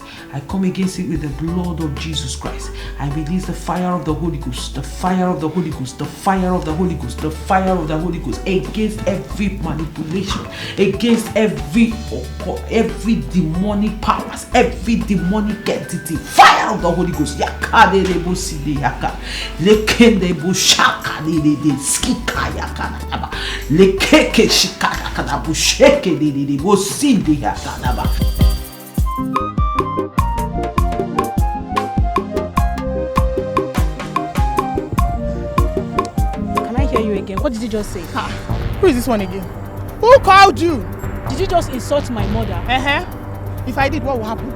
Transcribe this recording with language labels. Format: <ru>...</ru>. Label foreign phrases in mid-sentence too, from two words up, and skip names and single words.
<en>I come against it with the blood of Jesus Christ. I release the fire of the Holy Ghost, the fire of the Holy Ghost, the fire of the Holy Ghost, the fire of the Holy Ghost against every manipulation, against every demonic powers, every demonic entity. Fire of the Holy Ghost. Yakadebo side yaka. Lekendebo shaka de skika yaka. Lekeke shika yaka bu sheke de bo sinde yaka naba. What did you just say? Who is this one again? Who called you? Did you just insult my mother? If I did, what will happen?</en>